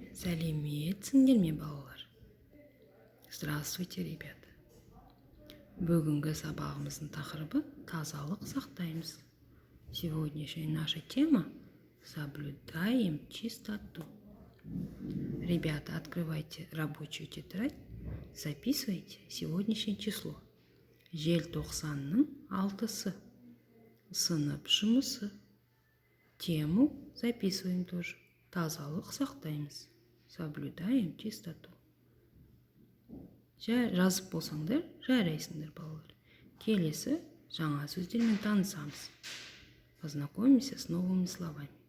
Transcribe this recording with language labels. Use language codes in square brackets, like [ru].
[kk] Сәлеметсіңдер ме, балалар? [ru] Здравствуйте, ребята. [kk] Бүгінгі сабағымыздың тақырыбы тазалық сақтаймыз. [ru] Сегодняшняя наша тема – соблюдаем чистоту. Ребята, открывайте рабочую тетрадь, записывайте сегодняшнее число. [kk] Желтоқсанның 6-сы. Сынып жұмысы. [ru] Тему записываем тоже. [kk] Тазалық сақтаймыз. [ru] Соблюдаем чистоту. [kk] Жазып болсаңдар, жарайсыңдар, балалар. Келесі жаңа сөздермен танысамыз. [ru] Познакомимся с новыми словами.